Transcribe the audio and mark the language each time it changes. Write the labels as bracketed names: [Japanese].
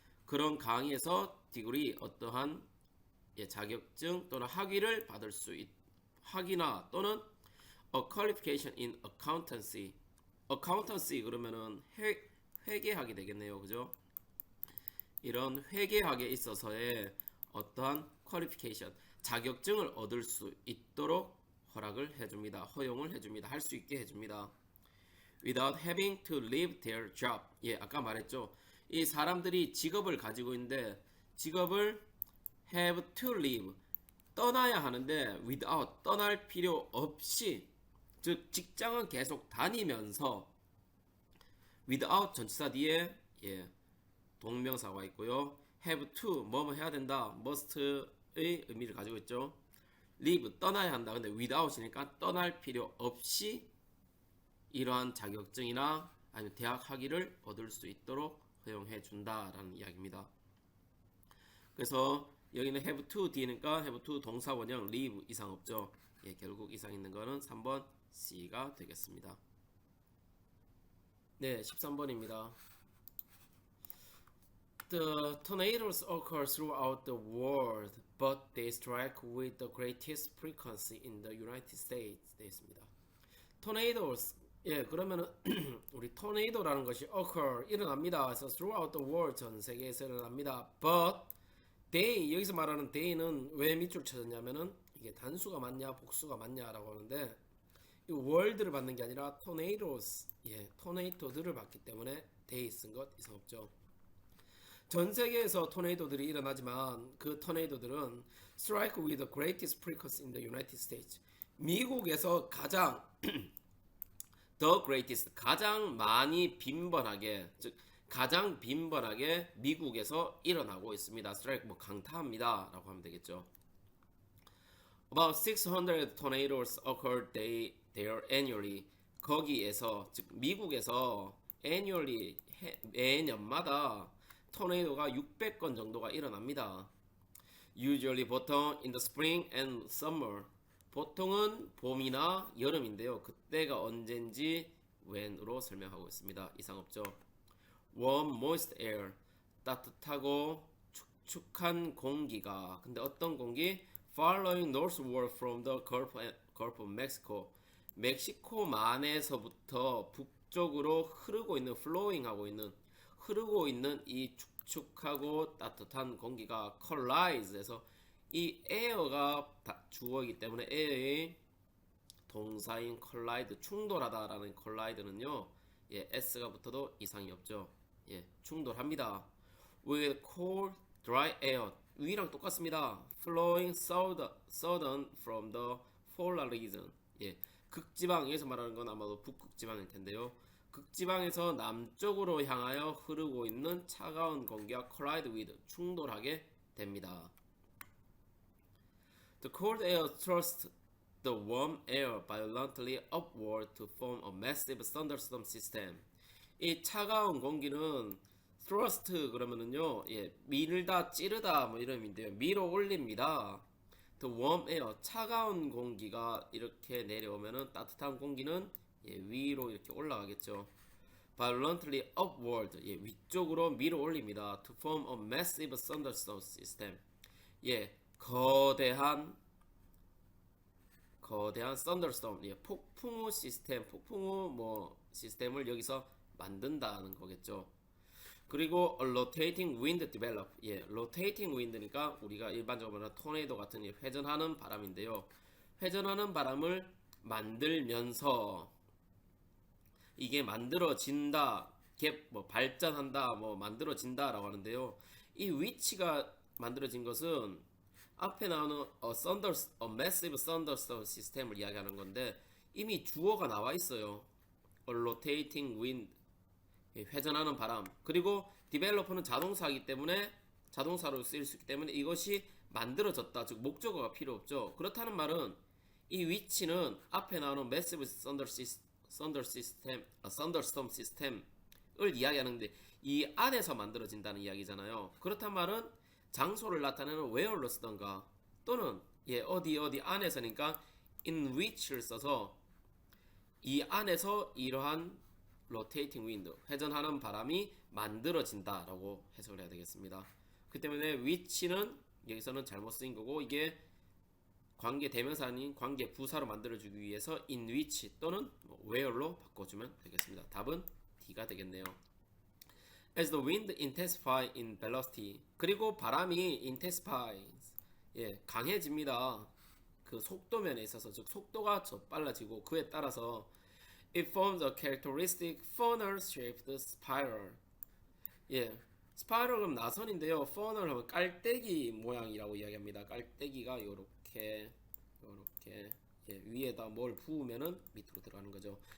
[Korean] 그런 강의에서 디그리 어떠한 자격증 또는 학위를 받을 수 학위나 또는 [English] a qualification in accountancy [Korean] 그러면은 회계학이 되겠네요. 그죠? 이런 회계학에 있어서의 어떠한 qualification 자격증을 얻을 수 있도록 허락을 해줍니다. 허용을 해줍니다. 할 수 있게 해줍니다. [English] without having to leave their job [Korean] 아까 말했죠. 이 사람들이 직업을 가지고 있는데 직업을 [English] have to leave [Korean] 떠나야 하는데 without 떠날 필요 없이 즉 직장은 계속 다니면서 without 전치사 뒤에 동명사가 있고요. have to 뭐뭐 해야 된다 must의 의미를 가지고 있죠. leave 떠나야 한다. 근데 without이니까 떠날 필요 없이 이러한 자격증이나 아니면 대학 학위를 얻을 수 있도록 허용해 준다라는 이야기입니다. 그래서 여기는 have to 뒤니까 have to 동사 원형 leave 이상 없죠. 결국 이상 있는 거는 3번 C가 되겠습니다. 네, 13번입니다. [English] The tornadoes occur throughout the world, but they strike with the greatest frequency in the United States. [Korean] 되어 있습니다. Tornadoes, 그러면은 우리 tornado라는 것이 occur 일어납니다. 그래서 [English] throughout the world [Korean] 전 세계에서 일어납니다. [English] But they [Korean] 여기서 말하는 they는 왜 밑줄 쳐졌냐면은 이게 단수가 맞냐 복수가 맞냐라고 하는데 이 world를 받는 게 아니라 tornadoes, tornado들을 받기 때문에 they 쓴 것 이상 없죠. 전 세계에서 토네이도들이 일어나지만 그 토네이도들은 [English] strike with the greatest frequency in the United States. [Korean] 미국에서 가장 [English] the greatest [Korean] 가장 많이 빈번하게 즉 가장 빈번하게 미국에서 일어나고 있습니다. strike 뭐 강타합니다라고 하면 되겠죠. [English] About 600 tornadoes occur there annually. [Korean] 거기에서 즉 미국에서 annually 매년마다 토네이도가 600건 정도가 일어납니다. [English] Usually 보통 in the spring and summer [Korean] 보통은 봄이나 여름인데요. 그때가 언젠지 when으로 설명하고 있습니다. 이상 없죠. [English] Warm moist air [Korean] 따뜻하고 축축한 공기가 근데 어떤 공기? [English] Following northward from the Gulf of Mexico [Korean] 멕시코만에서부터 북쪽으로 흐르고 있는 흐르고 있는 이 축축하고 따뜻한 공기가 collide에서 이 air가 주어이기 때문에 air의 동사인 collide 충돌하다라는 collide는요 s가 붙어도 이상이 없죠. 충돌합니다. [English] with cold dry air [Korean] 위랑 똑같습니다. [English] flowing southern from the polar region [Korean] 극지방 여기서 말하는 건 아마도 북극지방일 텐데요. 극지방에서 남쪽으로 향하여 흐르고 있는 차가운 공기와 [English] collide with [Korean] 충돌하게 됩니다. [English] The cold air thrusts the warm air violently upward to form a massive thunderstorm system. [Korean] 이 차가운 공기는 thrust 그러면은요, 밀다, 찌르다 뭐 이런 의미인데요. 밀어 올립니다. [English] The warm air [Korean] 차가운 공기가 이렇게 내려오면은 따뜻한 공기는 위로 이렇게 올라가겠죠. Violently upward 위쪽으로 밀어 올립니다. [English] To form a massive thunderstorm system. [Korean] 거대한 thunderstorm 폭풍우 시스템, 폭풍우 시스템을 여기서 만든다는 거겠죠. 그리고 [English] a rotating wind develop. [Korean] rotating wind니까 우리가 일반적으로 말하는 토네이도 같은 회전하는 바람인데요. 회전하는 바람을 만들면서 이게 만들어진다, 발전한다, 만들어진다라고 하는데요. 이 위치가 만들어진 것은 앞에 나오는 [English] a massive thunderstorm [Korean] 시스템을 이야기하는 건데 이미 주어가 나와 있어요. [English] a rotating wind [Korean] 회전하는 바람. 그리고 developer는 자동사이기 때문에 자동사로 쓰일 수 있기 때문에 이것이 만들어졌다. 즉 목적어가 필요 없죠. 그렇다는 말은 이 위치는 앞에 나오는 [English] massive thunderstorm system [Korean] 을 이야기하는데 이 안에서 만들어진다는 이야기잖아요. 그렇단 말은 장소를 나타내는 where로 쓰던가 또는 어디 안에서니까 in which를 써서 이 안에서 이러한 [English] rotating wind [Korean] 회전하는 바람이 만들어진다라고 해석을 해야 되겠습니다. 그 때문에 which는 여기서는 잘못 쓰인 거고 이게 관계 대명사 아닌 관계 부사로 만들어주기 위해서 in which 또는 where로 바꿔주면 되겠습니다. 답은 D가 되겠네요. [English] As the wind intensifies in velocity [Korean] 그리고 바람이 [English] intensifies [Korean] 강해집니다. 그 속도면에 있어서 즉 속도가 더 빨라지고 그에 따라서 [English] it forms a characteristic funnel-shaped spiral. [Korean] 스파이럴 그럼 나선인데요. funnel 하면 깔때기 모양이라고 이야기합니다. 깔때기가 요렇게 위에다 뭘 부으면은 밑으로 들어가는 거죠.